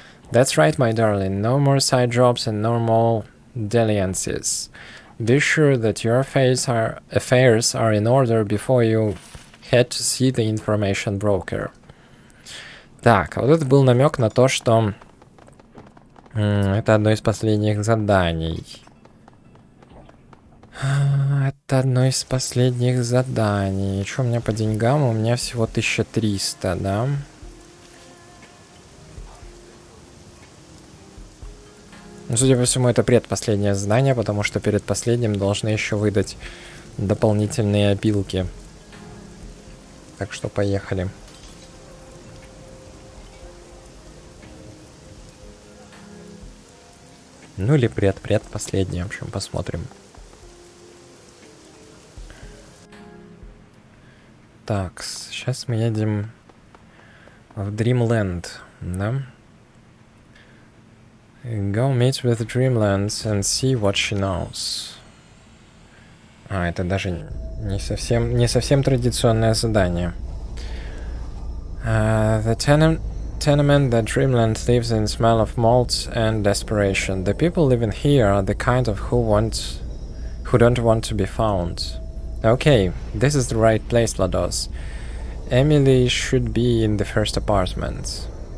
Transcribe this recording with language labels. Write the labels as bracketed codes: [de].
[en] That's right, my darling. No more side jobs and no more dalliances. Be sure that your affairs are in order before you head to see the information broker. [ru] Так, а вот это был намек на то, что это одно из последних заданий. Это одно из последних заданий. Что у меня по деньгам? У меня всего 1300, да? Ну, судя по всему, это предпоследнее задание, потому что перед последним должны еще выдать дополнительные опилки. Так что поехали. Ну или предпоследнее, в общем, посмотрим. Так, сейчас мы едем в Dreamland, да? [en] Go meet with Dreamland and see what she knows. [ru] А, это даже не совсем традиционное задание. [en] The tenement that Dreamland lives in smell of malt and desperation. The people living here are the kind of who don't want to be found. Okay, this is the right place, Vlados. Emily should be in the first apartment.